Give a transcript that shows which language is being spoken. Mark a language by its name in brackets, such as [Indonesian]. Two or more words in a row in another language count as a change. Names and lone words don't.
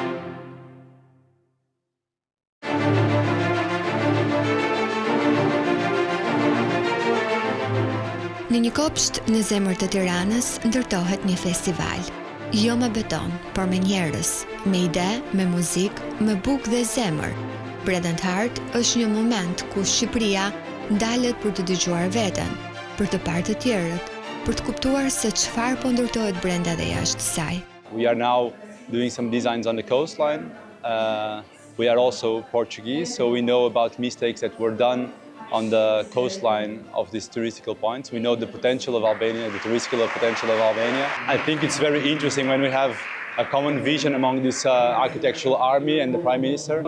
[Albanian] Në një kopsht në zemër të Tiranës ndërtohet një festival. Jo me beton, por me njerëz, me ide, me muzikë, me bukë dhe zemër. Bread and Heart është një moment ku Shqipëria ndalet për të dëgjuar veten, për të parë të tjerët, për të kuptuar se çfarë po ndërtohet brenda dhe jashtë saj. [English] We are now doing some designs on the coastline. We are also Portuguese, so we know about mistakes that were done on the coastline of these touristical points. We know the potential of Albania, the touristical potential of Albania. I think it's very interesting when we have a common vision among this architectural army and the Prime Minister.